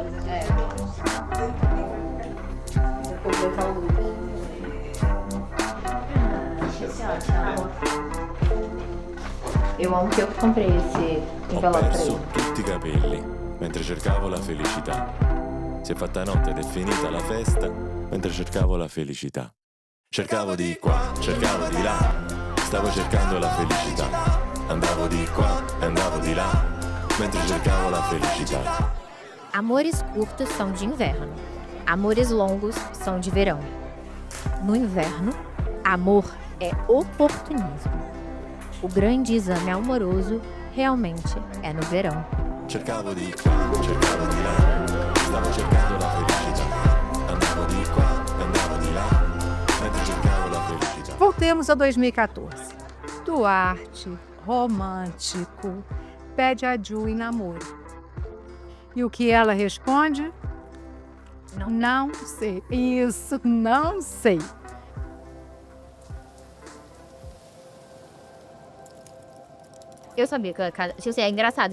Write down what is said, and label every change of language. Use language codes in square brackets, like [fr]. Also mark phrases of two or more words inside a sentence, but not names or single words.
[pt] É. Depois vai estar o Luke. Eu amo que eu comprei esse [it] Ho [pt] envelope pra [it] perso [pt] ele. [it] tutti i capelli mentre cercavo la felicità. Si è fatta notte ed è finita la festa mentre cercavo la felicità. Cercavo di qua, cercavo di là, stavo cercando la felicità. Andavo di qua e andavo di là mentre cercavo la felicità. [pt] Amores curtos são de inverno. Amores longos são de verão. No inverno, amor é oportunismo. O grande exame amoroso realmente é no verão. [it] Cercavo di qua, cercavo di là, stavo cercando la felicità. Andavo di qua e andavo di là mentre cercavo la felicità. [pt] Voltemos a 2014. Duarte, romântico, pede a Ju em namoro. E o que ela responde? Não sei. Isso, não sei. Eu sabia que eu ia casar. Tipo assim, é engraçado.